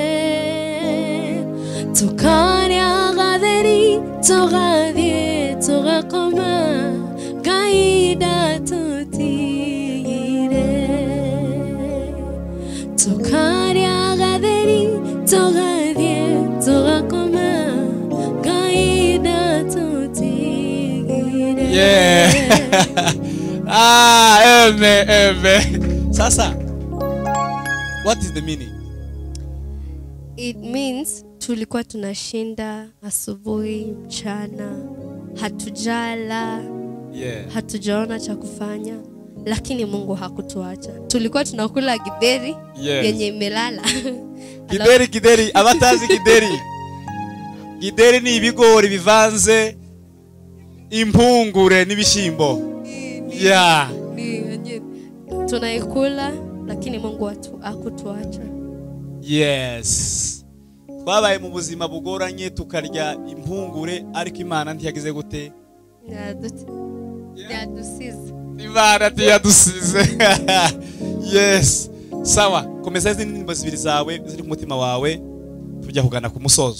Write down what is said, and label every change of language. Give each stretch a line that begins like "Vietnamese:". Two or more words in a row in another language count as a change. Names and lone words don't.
Kikuyu: tokaria gaderi togadie togakoma gaida tutigire tokaria gaderi togadie togakoma gaida tutigire.
English: Yeah. Amen. Sasa, what is the meaning? It means
Swahili: tulikuwa tunashinda asubuhi mchana, hatujala, hatujaona cha kufanya, lakini Mungu hakutuacha. Tulikuwa tunakula githeri yenye imelala.
Kinyarwanda: Githeri abatazi githeri ni ibigori bivanze impungure n'ibishimbo.
English: Yeah.
Swahili: Tunaikula lakini Mungu hakutuacha.
English: Yes.
Kinyarwanda: Twabaye mu buzima bugoranye tukarya impungure ariko Imana ntiyagize gute? Yadusize. Imana ntiyadusize. Yes. Sawa, komeza izi ndirimbo zibiri zawe ziri ku mutima wawe tujya kugana ku musozo.